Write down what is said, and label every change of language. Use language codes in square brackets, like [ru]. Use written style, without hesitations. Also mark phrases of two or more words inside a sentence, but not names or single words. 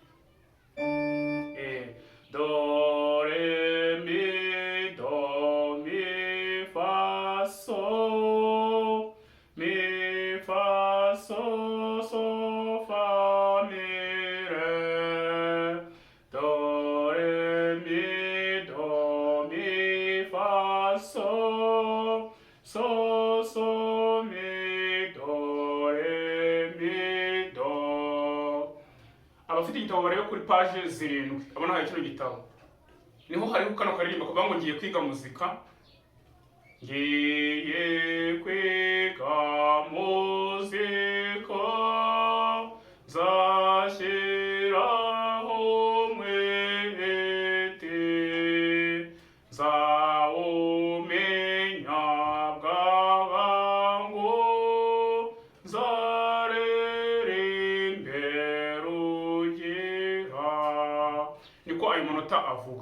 [rw] do, re, mi, do, mi, fa, so, so, fa, mi, re, do, re, mi, do, mi, fa, so, mi. Abafite igitabo barebe kuri page 7. Abona hari kino gitabo. Niho hariho kano karirimba kuvuga ngo ngiye kwiga muzika. Ngiye kwiga muzika, nzashyiraho umwete, nzawumenya bwangu, niko ayo manota avuga.